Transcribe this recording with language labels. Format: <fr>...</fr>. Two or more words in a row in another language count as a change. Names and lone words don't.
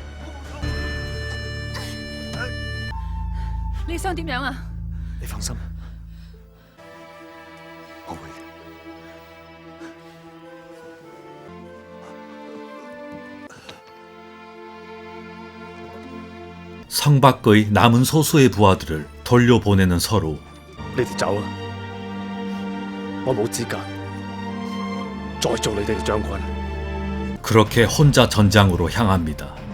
<yue>你想點樣啊？你放心，我會嘅。</yue> <ko>성 밖의 남은 소수의 부하들을 돌려보내는 서로.</ko> <yue>你哋走啊！我冇資格再做你哋嘅將軍。</yue> <ko>그렇게 혼자 전장으로 향합니다.</ko>